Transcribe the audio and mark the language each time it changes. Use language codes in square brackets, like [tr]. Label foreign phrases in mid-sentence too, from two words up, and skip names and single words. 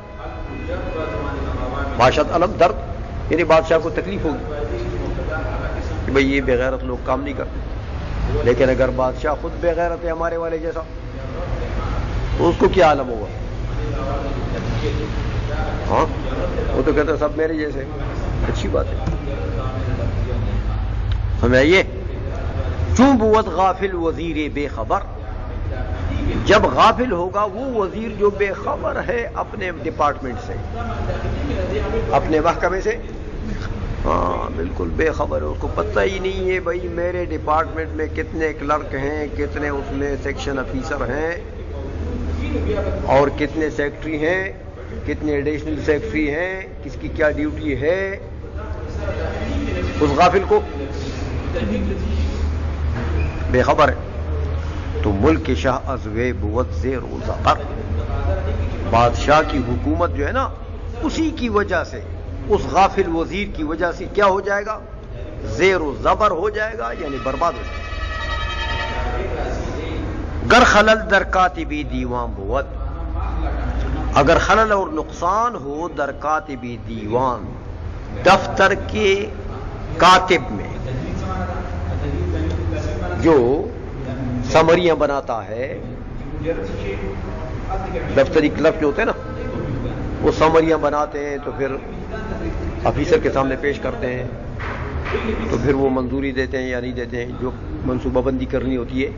[fa] باشد علم درد [ur] یعنی بادشاہ کو تکلیف ہوگی کہ بھئی یہ بغیرت لوگ کام نہیں کرتے. لیکن اگر بادشاہ خود بغیرت ہے ہمارے والے جیسا تو اس کو کیا عالم ہوگا؟ ہاں وہ تو کہتا ہے سب میرے جیسے. اچھی بات ہے. ہمیں یہ [fa] چون بود غافل وزیر بے خبر. [ur] جب غافل ہوگا وہ وزیر جو بے خبر ہے اپنے ڈپارٹمنٹ سے، اپنے محکمے سے، ہاں بالکل بے خبر ہے، اس کو پتہ ہی نہیں ہے بھائی میرے ڈپارٹمنٹ میں کتنے کلرک ہیں، کتنے اس میں سیکشن آفیسر ہیں، اور کتنے سیکٹری ہیں، کتنے ایڈیشنل سیکٹری ہیں، کس کی کیا ڈیوٹی ہے. اس غافل کو بے خبر ہے. [fa] تو ملک شاہ ازوے بود زیر و زبر. [ur] بادشاہ کی حکومت جو ہے نا اسی کی وجہ سے، اس غافل وزیر کی وجہ سے کیا ہو جائے گا؟ زیر و زبر ہو جائے گا، یعنی برباد ہو جائے گا. [fa] گر خلل در کاتبی دیوان بود. [ur] اگر خلل اور نقصان ہو [fa] در کاتبی دیوان، [ur] دفتر کے کاتب میں جو سمریاں بناتا ہے، دفتری کلرک جو ہوتے ہیں نا وہ سمریاں بناتے ہیں تو پھر آفیسر کے سامنے پیش کرتے ہیں، تو پھر وہ منظوری دیتے ہیں یا نہیں دیتے ہیں جو منصوبہ بندی کرنی ہوتی ہے.